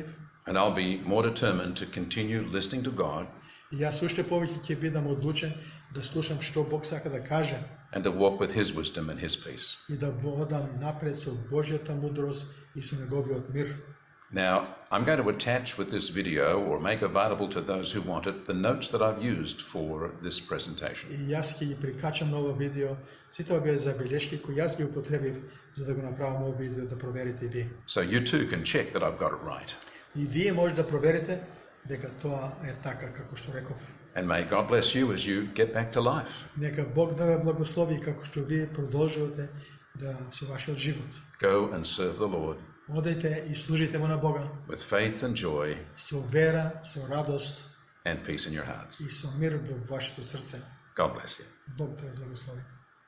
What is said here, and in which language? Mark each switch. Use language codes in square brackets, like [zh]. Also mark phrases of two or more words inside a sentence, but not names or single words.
[en] And I'll be more determined to continue listening to God [mk] И јас уште повеќе ќе бидам одлучен да слушам што Бог сака да каже [en] and to walk with His wisdom and His peace. [mk] и да водам напред со Божјата мудрост и со неговиот мир. [en] Now, I'm going to attach with this video or make available to those who want it the notes that I've used for this presentation. [mk] И јас ќе ги прикачам на ова видео сите овие забелешки кои јас ги употребив за да го направам ова видео да проверите и вие. [en] So you too can check that I've got it right. [mk] И вие може да проверите дека тоа е така како што реков. [en] And may God bless you as you get back to life. [mk] Нека Бог да ве благослови како што вие продолжувате да со вашиот живот. [en] Go and serve the Lord [mk] Одете и служите му на Бога [en] with faith and joy [mk] со вера, со радост [en] and peace in your hearts. [mk] и со мир во вашето срце. [en] God bless you. [mk] Бог да ве благослови.